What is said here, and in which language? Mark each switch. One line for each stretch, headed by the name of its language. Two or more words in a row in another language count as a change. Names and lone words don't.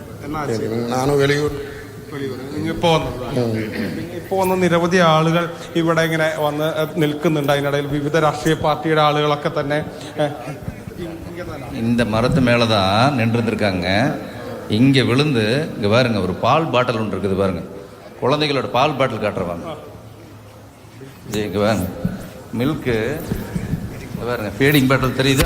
Malayalam: ನಾನು വെളിയൂർ. ഇപ്പോൾ വന്ന നിരവധി ആളുകൾ ഇവിടെ ഇങ്ങനെ വന്ന് നിൽക്കുന്നുണ്ട്. അതിനിടയിൽ വിവിധ രാഷ്ട്രീയ പാർട്ടിയുടെ ആളുകളൊക്കെ തന്നെ
Tamil: இந்த மரத்து மேலே தான் நின்றுருந்துருக்காங்க. இங்கே விழுந்து இங்கே பாருங்க, ஒரு பால் பாட்டில் ஒன்று இருக்குது பாருங்க, குழந்தைகளோட பால் பாட்டில் காட்டுறவாங்க. இங்கே பாருங்க மில்க்கு, பாருங்க
English: feeding bottle
Tamil: தெரியுதா?